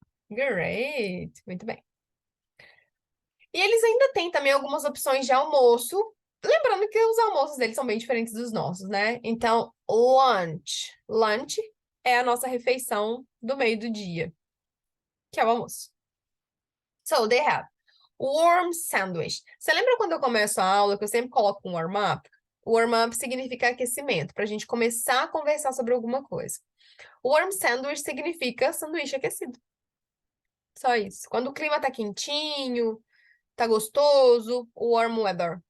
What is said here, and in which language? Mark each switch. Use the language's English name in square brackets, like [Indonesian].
[English] Great. [Portuguese] Muito bem. E eles ainda têm também algumas opções de almoço. Lembrando que os almoços deles são bem diferentes dos nossos, né? Então, lunch. Lunch é a nossa refeição do meio do dia, que é o almoço. [English] So, they have warm sandwich. [Portuguese] Você lembra quando eu começo a aula que eu sempre coloco um warm-up? O warm-up significa aquecimento, para a gente começar a conversar sobre alguma coisa. O warm sandwich significa sanduíche aquecido. Só isso. Quando o clima tá quentinho, tá gostoso, warm weather.